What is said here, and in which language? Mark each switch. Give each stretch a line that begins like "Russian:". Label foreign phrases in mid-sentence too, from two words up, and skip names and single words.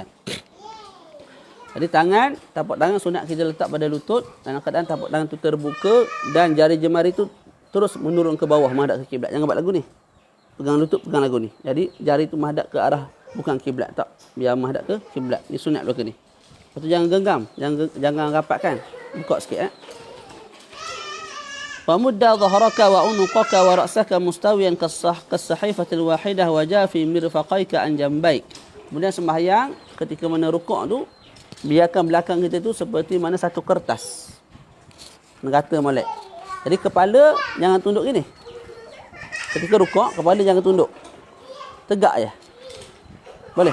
Malay: Jadi tapak tangan sunat kita letak pada lutut dalam keadaan tapak tangan tu terbuka dan jari jemari tu terus menurun ke bawah menghadap ke kiblat. Jangan buat lagu ni. Pegang lutut, pegang lagu ni. Jadi jari tu menghadap ke arah bukan kiblat, tak. Biar menghadap ke kiblat. Ni sunat belaka ni. Lepas tu jangan genggam, jangan rapatkan. Buka sikit
Arabic: فمد ظهرك وعنقك ورأسك مستويا كالصحيفة الواحدة وجاف مرفقيك عن جنبيك.
Malay: Kemudian sembahyang ketika mana rukuk tu biarkan belakang kita tu seperti mana satu kertas. Negata molek. Jadi kepala jangan tunduk gini. Ketika rukuk kepala jangan tunduk. Tegak je. Boleh.